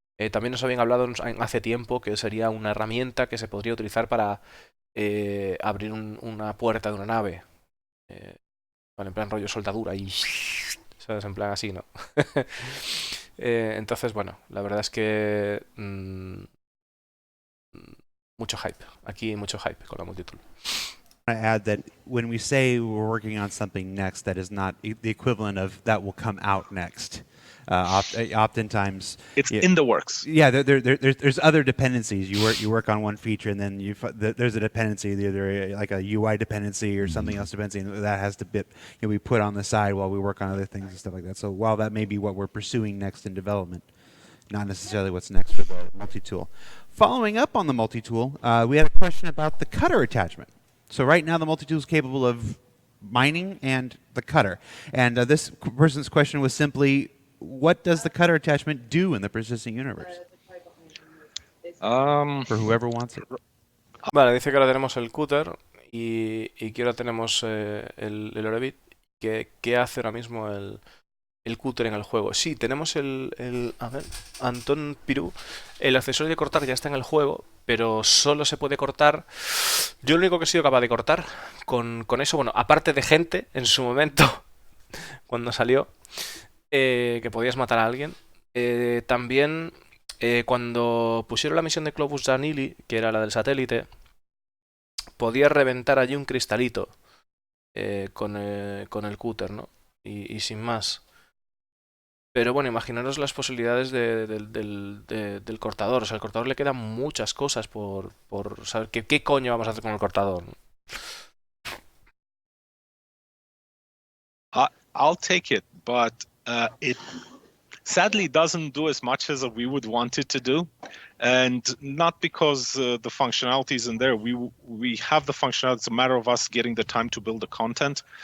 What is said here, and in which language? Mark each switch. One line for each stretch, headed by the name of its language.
Spanish: También nos habían hablado hace tiempo que sería una herramienta que se podría utilizar para abrir una puerta de una nave. Vale, en plan rollo soldadura y... ¿Sabes? En plan así, ¿no? Entonces, bueno, la verdad es que... mucho hype. Aquí mucho hype con la multitool.
English: to add that when we say we're working on something next, that is not the equivalent of that will come out next. Oftentimes, It's yeah, in the works. yeah, there's other dependencies. You work on one feature, and then there's a dependency, either like a UI dependency or something else dependency, and that has to be put on the side while we work on other things and stuff like that. So while that may be what we're pursuing next in development, not necessarily what's next for the multi-tool. Following up on the multi-tool, we had a question about the cutter attachment. So right now the multi-tool is capable of mining and the cutter. And this person's question was simply, what does the cutter attachment do in the persistent universe? For whoever wants it.
Spanish: Vale, dice que ahora tenemos el cutter y que ahora tenemos el Orbit. ¿Qué hace ahora mismo el cutter en el juego? Sí, tenemos a ver, Antón Pirú. El accesorio de cortar ya está en el juego, pero solo se puede cortar. Yo lo único que he sido capaz de cortar con eso, bueno, aparte de gente en su momento, cuando salió, que podías matar a alguien. También cuando pusieron la misión de Globus Danili, que era la del satélite, podías reventar allí un cristalito con el cúter, ¿no? Y sin más. Pero bueno, imaginaros las posibilidades del cortador. O sea, al cortador le quedan muchas cosas por saber qué coño vamos a hacer con el cortador.
English: I'll take it, but it sadly doesn't do as much as we would want it to do, and not because the functionality isn't there. We have the functionality. It's a matter of us getting the time to build the content.